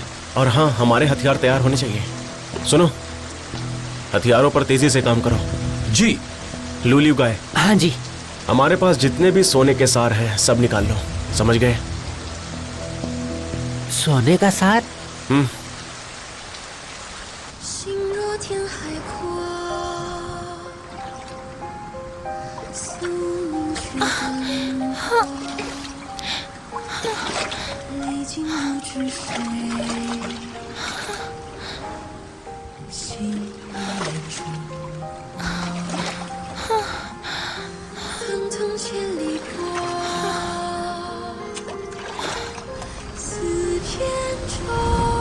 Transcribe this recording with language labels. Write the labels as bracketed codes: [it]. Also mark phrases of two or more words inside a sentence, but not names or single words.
[hi] और हाँ, हमारे हथियार तैयार होने चाहिए। सुनो, हथियारों पर तेजी से काम करो। जी। लूलियू गाय। हाँ जी। हमारे पास जितने भी सोने के सार हैं सब निकाल लो, समझ गए? सोने का सार? [zh] 心若天海阔，宿命却奔波，历经不知谁，心难处，腾腾千里波，似扁舟。